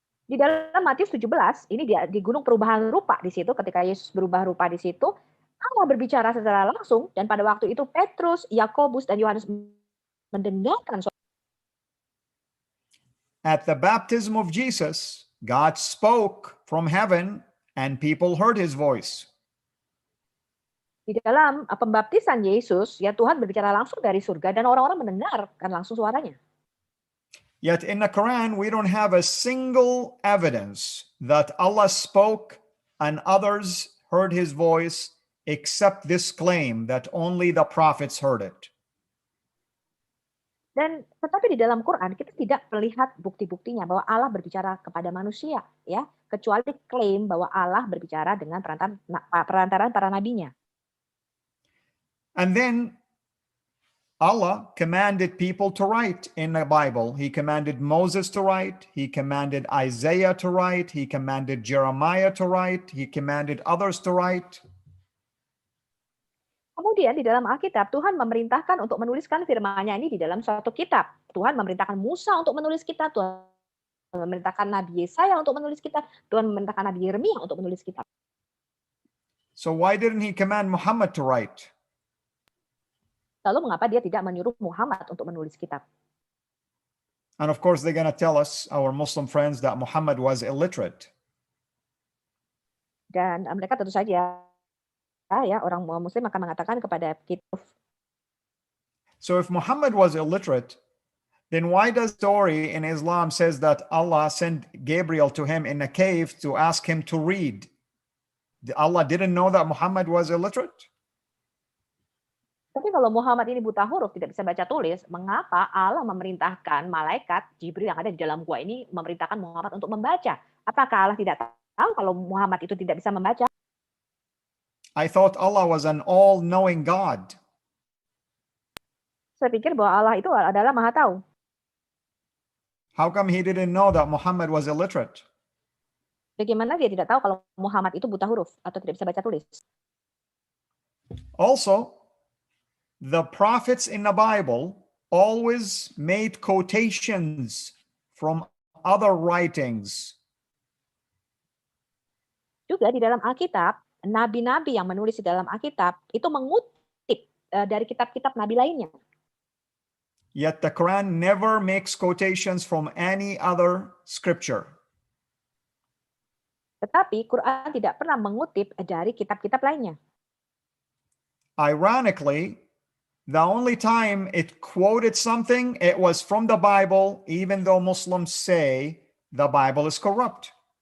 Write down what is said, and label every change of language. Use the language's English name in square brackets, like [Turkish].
[Indonesian] Di dalam Matius 17, ini di Gunung Perubahan Rupa di situ, ketika Yesus berubah rupa di situ, Allah berbicara secara langsung, dan pada waktu itu Petrus, Yakobus, dan Yohanes mendengarkan suara. [English] At the baptism of Jesus, God spoke from heaven and people heard his voice. [Indonesian] Di dalam pembaptisan Yesus, ya Tuhan berbicara langsung dari surga dan orang-orang mendengarkan langsung suaranya. [English] Yet in the Quran, we don't have a single evidence that Allah spoke and others heard his voice except this claim that only the prophets heard it. [Indonesian] Dan tetapi di dalam Quran kita tidak melihat bukti-buktinya bahwa Allah berbicara kepada manusia, ya, kecuali klaim bahwa Allah berbicara dengan perantaraan para nabinya. [English] And then Allah commanded people to write in the Bible. He commanded Moses to write. He commanded Isaiah to write. He commanded Jeremiah to write. He commanded others to write. [Indonesian] Kemudian di dalam Alkitab, Tuhan memerintahkan untuk menuliskan firman-Nya ini di dalam suatu kitab. Tuhan memerintahkan Musa untuk menulis kitab. Tuhan memerintahkan Nabi Yesaya untuk menulis kitab. Tuhan memerintahkan Nabi Yeremia untuk menulis kitab. [English] So why didn't he command Muhammad to write? [Indonesian] Lalu mengapa dia tidak menyuruh Muhammad untuk menulis kitab? [English] And of course, they're going to tell us, our Muslim friends, that Muhammad was illiterate. [Indonesian] Dan mereka tentu saja, ya, orang Muslim akan mengatakan kepada kita. [English] So if Muhammad was illiterate, then why does the story in Islam says that Allah sent Gabriel to him in a cave to ask him to read? Allah didn't know that Muhammad was illiterate? [Indonesian] Tapi kalau Muhammad ini buta huruf, tidak bisa baca tulis, mengapa Allah memerintahkan malaikat Jibril yang ada di dalam gua ini memerintahkan Muhammad untuk membaca? Apakah Allah tidak tahu kalau Muhammad itu tidak bisa membaca? [English] I thought Allah was an all-knowing God. [Indonesian] Saya pikir bahwa Allah itu adalah Maha Tahu. [English] How come he didn't know that Muhammad was illiterate? [Indonesian] Bagaimana dia tidak tahu kalau Muhammad itu buta huruf atau tidak bisa baca tulis? [English] Also, the prophets in the Bible always made quotations from other writings. [Indonesian] Juga di dalam Alkitab, nabi-nabi yang menulis di dalam Alkitab itu mengutip dari kitab-kitab nabi lainnya. [English] Yet the Quran never makes quotations from any other scripture. [Indonesian] Tetapi Quran tidak pernah mengutip dari kitab-kitab lainnya. [English] Ironically, the only time it quoted something, it was from the Bible, even though Muslims say the Bible is corrupt.